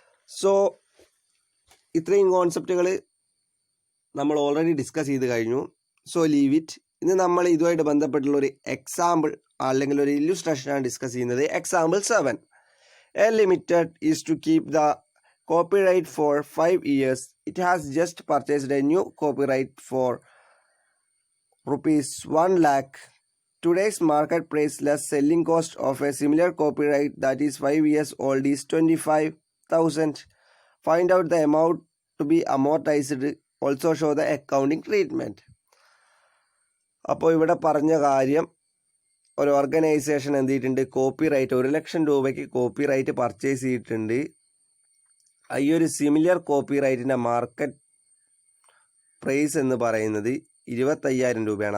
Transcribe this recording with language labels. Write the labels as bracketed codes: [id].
[ml] So ഇത്രയും കോൺസെപ്റ്റുകൾ നമ്മൾ already discuss ചെയ്ത് കഴിഞ്ഞു. So leave it. ഇന്ന് നമ്മൾ ഇതുമായിട്ട് ബന്ധപ്പെട്ടുള്ള ഒരു എക്സാമ്പിൾ അല്ലെങ്കിൽ ഒരു ഇല്ലുസ്ട്രേഷനാണ് ഡിസ്കസ് ചെയ്യുന്നത്. Example 7. [en] A Limited is to keep the copyright for 5 years. It has just purchased a new copyright for ₹1 lakh. Today's market price less selling cost of a similar copyright that is 5 years old is 25,000. Find out the amount to be amortized. Also show the accounting treatment. [ml] അപ്പോൾ ഇവിടെ പറഞ്ഞ കാര്യം, ഒരു organisation എന്ത് ചെയ്തിട്ടുണ്ട്? Copyright 1 ലക്ഷം രൂപയ്ക്ക് copyright purchase ചെയ്തിട്ടുണ്ട്. ഈ ഒരു സിമിലർ കോപ്പിറൈറ്റിൻ്റെ മാർക്കറ്റ് പ്രൈസ് എന്ന് പറയുന്നത് 25,000 രൂപയാണ്.